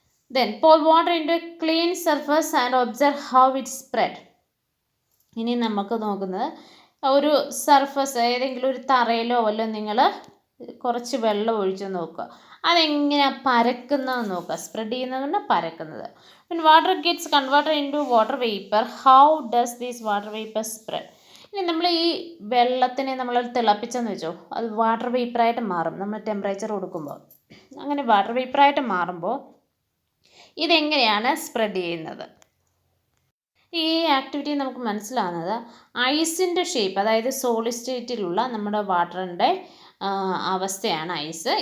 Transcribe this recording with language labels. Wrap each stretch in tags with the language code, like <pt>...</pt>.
<en>Then pour water into a clean surface and observe how it spread.</en> <ml>ഇനി നമുക്ക് നോക്കുന്നത് ഒരു സർഫസ് ഏതെങ്കിലും ഒരു തറയിലോ വല്ലോ നിങ്ങൾ കുറച്ച് വെള്ളം ഒഴിച്ച് നോക്കുക, അതെങ്ങനെയാണ് പരക്കുന്നതെന്ന് നോക്കുക. സ്പ്രെഡ് ചെയ്യുന്നതുകൊണ്ട് പരക്കുന്നത്.</ml> <en>When water gets converted into water vapor, how does this water vapor spread?</en> <ml>ഇനി നമ്മൾ ഈ വെള്ളത്തിനെ നമ്മൾ തിളപ്പിച്ചെന്ന് വെച്ചോ, അത് വാട്ടർ വേപ്പറായിട്ട് മാറും നമ്മൾ ടെമ്പറേച്ചർ കൊടുക്കുമ്പോൾ. അങ്ങനെ വാട്ടർ വേപ്പറായിട്ട് മാറുമ്പോൾ ഇതെങ്ങനെയാണ് സ്പ്രെഡ് ചെയ്യുന്നത്? ഈ ആക്ടിവിറ്റി നമുക്ക് മനസ്സിലാവുന്നത് ഐസിൻ്റെ ഷേപ്പ്, അതായത് സോളിഡ് സ്റ്റേറ്റിലുള്ള നമ്മുടെ വാട്ടറിൻ്റെ അവസ്ഥയാണ് ഐസ്.</ml>